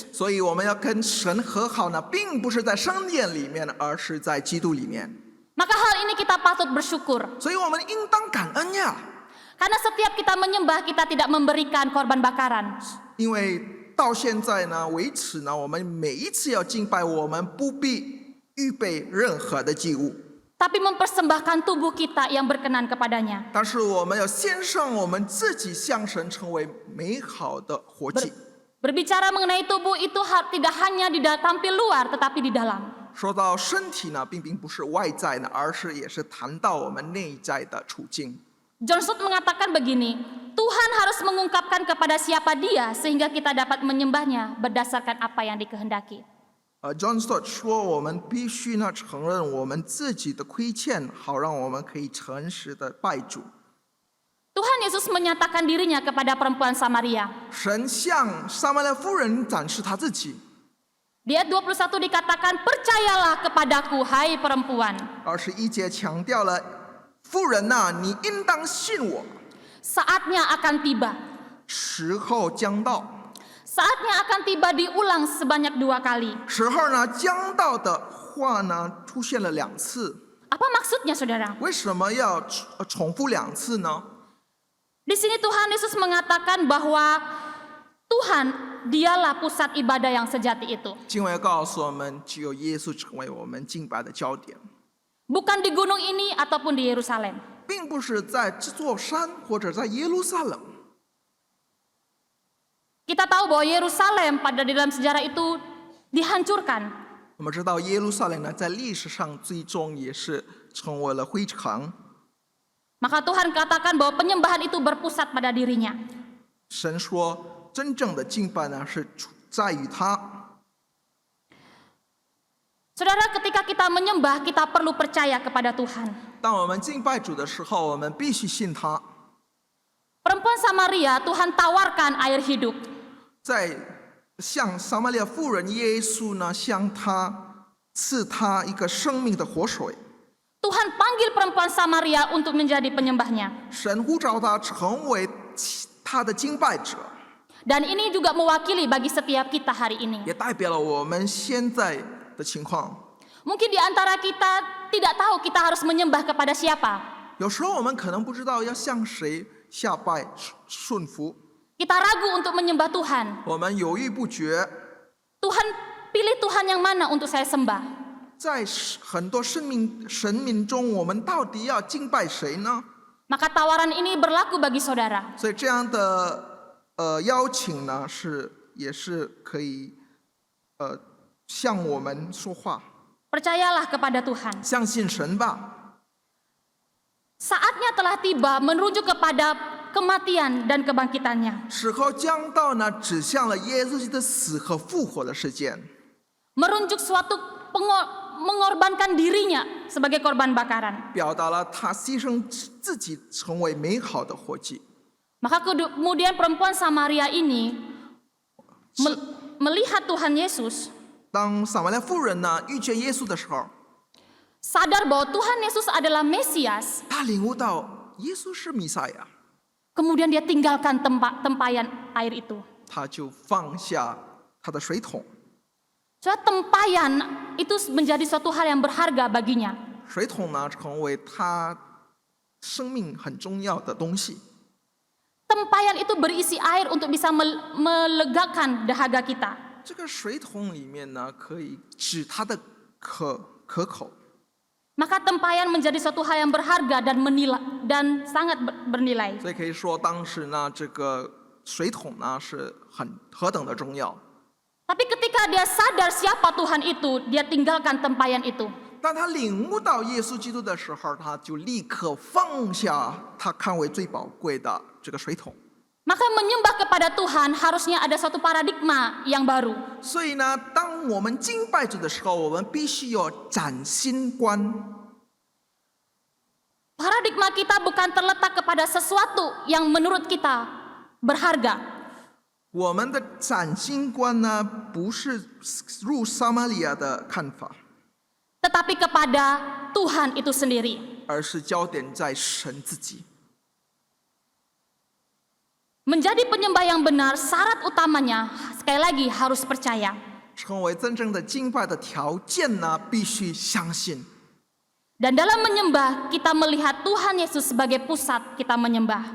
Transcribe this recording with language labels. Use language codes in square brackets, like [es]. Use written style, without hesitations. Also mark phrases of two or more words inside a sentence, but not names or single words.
[zh] 所以我们要跟神和好呢，并不是在圣殿里面，而是在基督里面。 [id] Maka hal ini kita patut bersyukur. [zh] 所以我们应当感恩呀。 [id] Karena setiap kita menyembah, kita tidak memberikan korban bakaran. [zh] 因为到现在呢为止呢，我们每一次要敬拜，我们不必预备任何的祭物， [id] Tapi mempersembahkan tubuh kita yang berkenan kepadanya. [zh] 但是我们要献上我们自己，向神成为美好的活祭。 [id] Berbicara mengenai tubuh itu tidak hanya tampil luar, tetapi di dalam. [zh] 说到身体呢，并不是外在的，而是也是谈到我们内在的处境。 [id] John Stott mengatakan begini, Tuhan harus mengungkapkan kepada siapa dia sehingga kita dapat menyembahnya berdasarkan apa yang dikehendaki. [zh] John Stott 说，我们必须呢承认我们自己的亏欠，好让我们可以诚实的拜主。 [id] Tuhan Yesus menyatakan dirinya kepada perempuan Samaria. [zh] 神向撒玛利亚妇人展示他自己。 [id] Di ayat 21 dikatakan, percayalah kepadaku, hai perempuan. [zh] 21 节强调了，妇人呐、你应当信我， [id] Saatnya akan tiba. [zh] 时候将到。 [id] Saatnya akan tiba diulang sebanyak 2 kali. [zh] 时候呢将到的话呢出现了2次， [id] Apa maksudnya saudara? [zh] 为什么要重复2次呢？ [id] Di sini Tuhan Yesus mengatakan bahwa Tuhan dialah pusat ibadah yang sejati itu. [zh] 经文告诉我们，只有耶稣成为我们敬拜的焦点， [id] Bukan di gunung ini ataupun di Yerusalem. [zh] 并不是在这座山或者在耶路撒冷。 [id] Kita tahu bahwa Yerusalem pada di dalam sejarah itu dihancurkan. [zh] 我们知道耶路撒冷呢，在历史上最终也是成为了灰城。 [id] Maka Tuhan katakan bahwa penyembahan itu berpusat pada dirinya. [zh] 神说，真正的敬拜呢是在于他。 [id] Saudara, ketika kita menyembah, kita perlu percaya kepada Tuhan. [zh] 当我们敬拜主的时候，我们必须信他。 [id] Perempuan Samaria, Tuhan tawarkan air hidup. [zh] 在向撒玛利亚妇人，耶稣呢向他赐他一个生命的活水。 [id] Tuhan panggil perempuan Samaria untuk menjadi penyembahnya. [zh] 神呼召他成为他的敬拜者， [id] Dan ini juga mewakili bagi setiap kita hari ini. [zh] 也代表了我们现在的情况。 [id] Mungkin di antara kita tidak tahu kita harus menyembah kepada siapa. [zh] 有时候我们可能不知道要向谁下拜顺服， [id] Kita ragu untuk menyembah Tuhan. [zh] 我们犹豫不决。 [id] Tuhan, pilih Tuhan yang mana untuk saya sembah. [zh] 在很多神明中，我们到底要敬拜谁呢？ [id] Maka tawaran ini berlaku bagi saudara. [zh] 所以这样的邀请呢，也是可以向我们说话， [id] Percayalah kepada Tuhan. [zh] 相信神吧。 [id] Saatnya telah tiba menuju kepada kematian dan kebangkitannya. [zh] 时候将到呢，指向了耶稣基督的死和复活的事件， [id] Merunjuk suatu mengorbankan dirinya sebagai korban bakaran. [zh] 表达了他牺牲自己成为美好的活祭。 [id] Maka kemudian perempuan Samaria ini melihat Tuhan Yesus, [zh] 当撒玛利亚妇人呢遇见耶稣的时候， [id] sadar bahwa Tuhan Yesus adalah Mesias. [zh] 他领悟到耶稣是弥赛亚， [id] Kemudian dia tinggalkan tempayan air itu. [zh] 他就放下他的水桶。 [id] Soalnya tempayan itu menjadi suatu hal yang berharga baginya. [zh] 水桶呢，成为他生命很重要的东西。 [id] Tempayan itu berisi air untuk bisa melegakan dahaga kita. [zh] 这个水桶里面呢，可以止他的渴口。 [id] Maka tempayan menjadi suatu hal yang berharga dan sangat bernilai. [zh] 所以可以说，当时呢，这个水桶呢是何等的重要。 [id] Tapi ketika dia sadar siapa Tuhan itu, dia tinggalkan tempayan itu. [zh] 当他领悟到耶稣基督的时候，他就立刻放下他看为最宝贵的这个水桶。 [id] Maka menyembah kepada Tuhan harusnya ada suatu paradigma yang baru. [zh] 所以呢，当我们敬拜主的时候，我们必须有崭新观。 [id] Paradigma kita bukan terletak kepada sesuatu yang menurut kita berharga. [zh] 我们的崭新观呢，不是入撒玛利亚的看法， [id] Tetapi kepada Tuhan itu sendiri. [zh] 而是焦点在神自己。 [id] Menjadi penyembah yang benar, syarat utamanya sekali lagi harus percaya. [zh] 成为真正的敬拜的条件呢，必须相信。 [id] Dan dalam menyembah, kita melihat Tuhan Yesus sebagai pusat kita menyembah.